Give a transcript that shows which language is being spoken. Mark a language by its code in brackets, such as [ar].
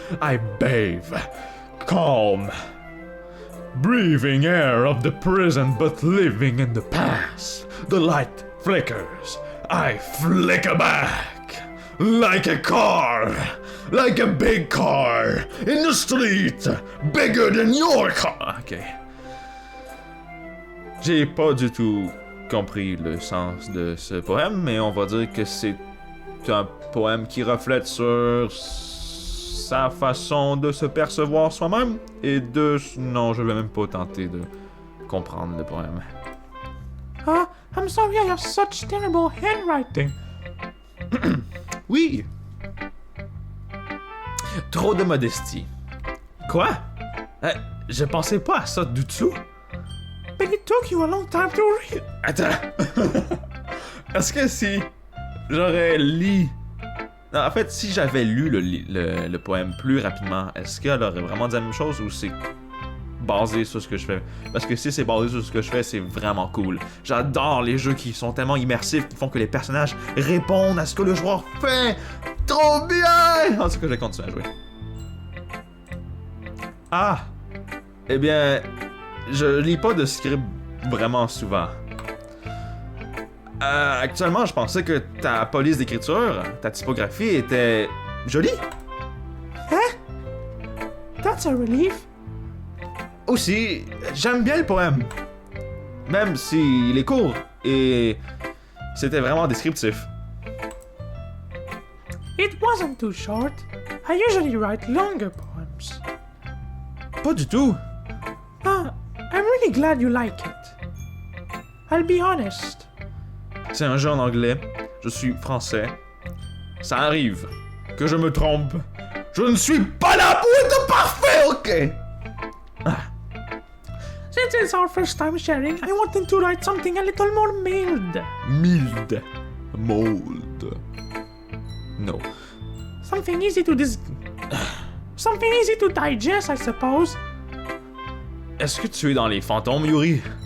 [en] I bathe, calm, breathing air of the present but living in the past. The light flickers, I flicker back. Like a car, like a big car, in the street, bigger than your car. Ok. [fr] J'ai pas du tout compris le sens de ce poème, mais on va dire que c'est un poème qui reflète sur sa façon de se percevoir soi-même et de... Non, je vais même pas tenter de comprendre le poème. [en] I'm sorry I have such terrible handwriting. [fr] Oui. Trop de modestie. Quoi? Je pensais pas à ça du tout. [en] But it took you a long time to read. [fr] Attends. Est-ce que si j'aurais lu... Non, en fait, si j'avais lu le poème plus rapidement, est-ce qu'elle aurait vraiment dit la même chose ou c'est basé sur ce que je fais? Parce que si c'est basé sur ce que je fais, c'est vraiment cool. J'adore les jeux qui sont tellement immersifs, qui font que les personnages répondent à ce que le joueur fait. Trop bien! En tout cas, je vais continuer à jouer. Ah! Eh bien, je lis pas de script vraiment souvent. Actuellement, je pensais que ta police d'écriture, ta typographie était jolie. [en] Hein? That's a relief. [fr] Aussi, j'aime bien le poème. Même s'il est court et c'était vraiment descriptif. [en] It wasn't too short. I usually write longer poems. [fr] Pas du tout. [en] I'm really glad you like it. I'll be honest. [fr] C'est un jeu en anglais. Je suis français. Ça arrive que je me trompe. Je ne suis pas là pour être parfait, ok? [en] Since it's our first time sharing, I wanted to write something a little more mild. Mild. Mold. No. Something easy to Something easy to digest, I suppose. [fr] Est-ce que tu es dans les fantômes, Yuri?